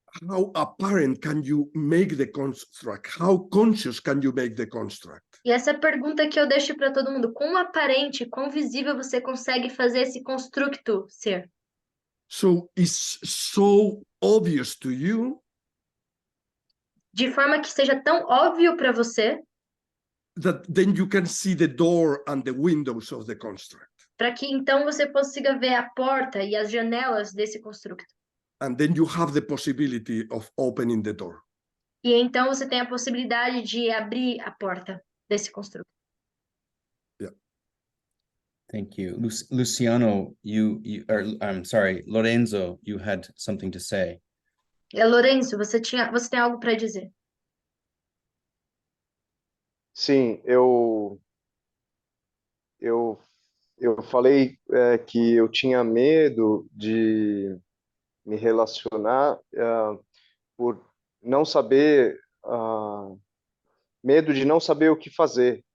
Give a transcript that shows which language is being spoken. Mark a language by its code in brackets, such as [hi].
[en] How apparent can you make the construct? How conscious can you make the construct? [pt] E essa é a pergunta que eu deixo para todo mundo. Quão aparente, quão visível você consegue fazer esse constructo ser? [en] So it's so obvious to you [pt] De forma que seja tão óbvio para você, [en] that then you can see the door and the windows of the construct. [pt] para que então você consiga ver a porta e as janelas desse constructo. [en] And then you have the possibility of opening the door. [pt] E então você tem a possibilidade de abrir a porta desse constructo. [en] Yeah. Thank you. Luciano, I'm sorry, Lorenzo, you had something to say. [pt] Lorenzo, você tem algo para dizer? Sim, eu falei que eu tinha medo de me relacionar por não saber, medo de não saber o que fazer.